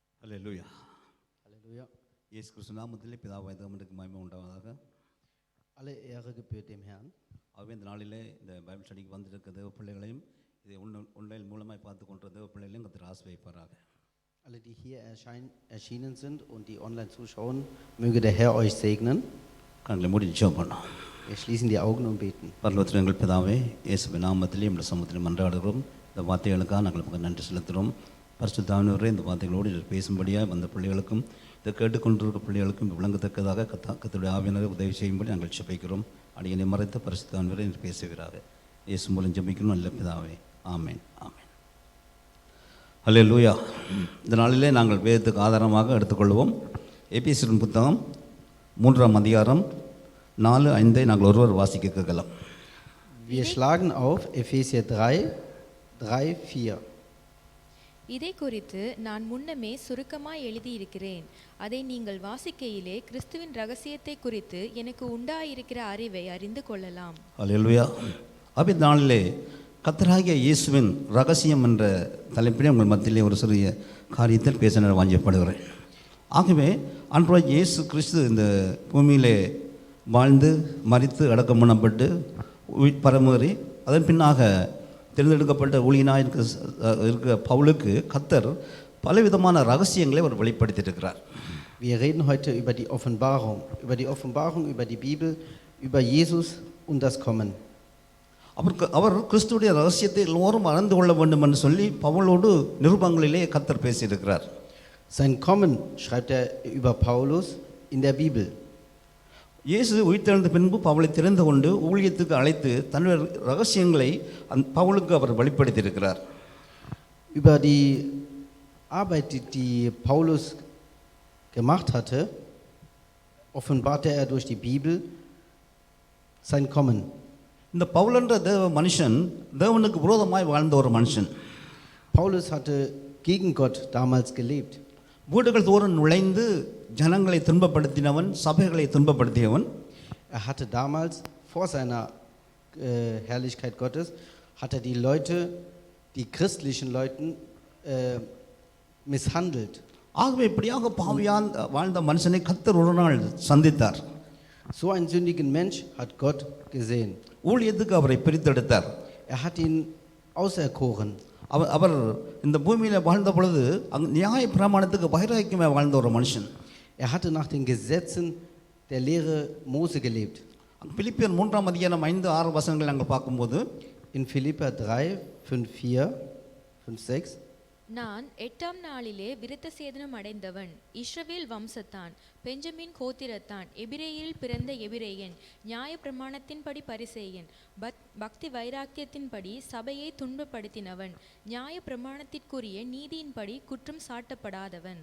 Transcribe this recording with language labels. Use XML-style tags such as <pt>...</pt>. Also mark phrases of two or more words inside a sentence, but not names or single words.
<ta>ஹல்லேலூயா.</ta> <de>Halleluja.</de> <ta>இயேசு கிறிஸ்து நாமத்திலே பிதாவாகிய தேவனுக்கு மகிமை உண்டாவதாக.</ta> <de>Alle Ehre gebührt dem Herrn.</de> <ta>ஆகவே இந்த நாளிலே இந்த</ta> <en>Bible study</en> <ta>வந்திருக்க தேவ பிள்ளைகளையும் இதை ஒன்றையில் மூலமாய் பார்த்து கொண்ட தேவ பிள்ளைகளையும் கர்த்தர் ஆசீர்வதிப்பாராக.</ta> <de>Alle, die hier erschienen sind und die online zuschauen, möge der Herr euch segnen.</de> <ta>கண்களை மூடி ஜெபம் பண்ணோம்.</ta> <de>Wir schließen die Augen und beten.</de> <ta>பரலோகத்தில் எங்கள் பிதாவே, இயேசுவின் நாமத்திலே நம்முடைய சமூகத்தில் மன்றாடுகிறோம். இந்த வார்த்தைகளுக்காக நாங்கள் உங்களுக்கு நன்றி செலுத்துகிறோம். பரிசுத்தாவினவரே, இந்த வார்த்தைகளோடு பேசும்படியாக வந்த பிள்ளைகளுக்கும் இதை கேட்டுக்கொண்டிருக்க பிள்ளைகளுக்கும் விளங்கத்தக்கதாக கர்த்தருடைய ஆவியினரை உதவி செய்யும்படி நாங்கள் ஜெபிக்கிறோம். அடியனை மறைத்த பரிசுத்தாவினவரே என்று பேசுகிறார். இயேசு மூலம் ஜெபிக்கணும். நல்ல பிதாவே, ஆமேன் ஆமேன். ஹல்லேலூயா. இந்த நாளிலே நாங்கள் வேதத்துக்கு ஆதாரமாக எடுத்துக்கொள்வோம். எபேசியரின் புத்தகம் 3ஆம் அதிகாரம் 4-5 நாங்கள் ஒருவர் வாசிக்க கேட்கலாம்.</ta> <de>Wir schlagen auf Epheser 3:4.</de> <ta>இதை குறித்து நான் முன்னமே சுருக்கமாய் எழுதியிருக்கிறேன். அதை நீங்கள் வாசிக்கையிலே கிறிஸ்துவின் ரகசியத்தை குறித்து எனக்கு உண்டாயிருக்கிற அறிவை அறிந்து கொள்ளலாம். ஹல்லேலூயா. அப்படி நாளிலே கர்த்தராகிய இயேசுவின் ரகசியம் என்ற தலைப்பிலே உங்கள் மத்தியிலே ஒரு சிறிய காரியத்தில் பேச நான் வாஞ்சப்படுகிறேன். ஆகவே ஆண்டவராகிய இயேசு கிறிஸ்து இந்த பூமியிலே வாழ்ந்து மரித்து அடக்கம் பண்ணப்பட்டு பரமேறி அதன் பின்னாக தேர்ந்தெடுக்கப்பட்ட ஊழியனாக இருக்க பவுலுக்கு கர்த்தர் பலவிதமான ரகசியங்களை அவர் வெளிப்படுத்தியிருக்கிறார்.</ta> <de>Wir reden heute über die Offenbarung, über die Bibel, über Jesus und das Kommen.</de> <ta>அவர் கிறிஸ்துடைய ரகசியத்தை எல்லோரும் அறிந்து கொள்ள வேண்டும் என்று சொல்லி பவுலோடு நிருபங்களிலே கர்த்தர் பேசியிருக்கிறார்.</ta> <de>Sein Kommen schreibt er über Paulus in der Bibel.</de> <ta>இயேசு உயிர்த்தெழுந்த பின்பு பவுலை தெரிந்து கொண்டு ஊழியத்துக்கு அழைத்து தன்னுடைய ரகசியங்களை பவுலுக்கு அவர் வெளிப்படுத்தியிருக்கிறார்.</ta> <de>Über die Arbeit, die Paulus gemacht hatte, offenbarte er durch die Bibel sein Kommen.</de> <ta>இந்த பவுல் என்ற தேவ மனுஷன் தேவனுக்கு விரோதமாய் வாழ்ந்த ஒரு மனுஷன்.</ta> <de>Paulus hatte gegen Gott damals gelebt.</de> <ta>வீடுகள் தோறும் நுழைந்து ஜனங்களை துன்பப்படுத்தினவன், சபைகளை துன்பப்படுத்தியவன்.</ta> <de>Er hatte damals vor seiner Herrlichkeit Gottes, hat er die Leute, die christlichen Leuten misshandelt.</de> <ta>ஆகவே இப்படியாக பாவியான் வாழ்ந்த மனுஷனை கர்த்தர் ஒரு நாள் சந்தித்தார்.</ta> <de>So einen sündigen Mensch hat Gott gesehen.</de> <ta>ஊழியத்துக்கு அவரை பிரித்தெடுத்தார்.</ta> <de>Er hat ihn auserkoren.</de> <ta>அவர் இந்த பூமியில் வாழ்ந்த பொழுது நியாய பிரமாணத்துக்கு வைராக்கியமாக வாழ்ந்த ஒரு மனுஷன்.</ta> <de>Er hatte nach den Gesetzen der Lehre Mose gelebt.</de> <ta>பிலிப்பியர் 3ஆம் அதிகாரம் 5-6 வசனங்களை நாங்கள் பார்க்கும்போது</ta> <de>In Philipper 3:5-4, 5-6.</de> <ta>நான் 8ஆம் நாளிலே விருத்த சேதனம் அடைந்தவன், இஸ்ரவேல் வம்சத்தான், பெஞ்சமின் கோத்திரத்தான், எபிரேயில் பிறந்த எபிரேயன், நியாய பிரமாணத்தின்படி பரிசேயன், பக்தி வைராக்கியத்தின்படி சபையை துன்பப்படுத்தினவன், நியாய பிரமாணத்திற்குரிய நீதியின்படி குற்றம் சாட்டப்படாதவன்.</ta>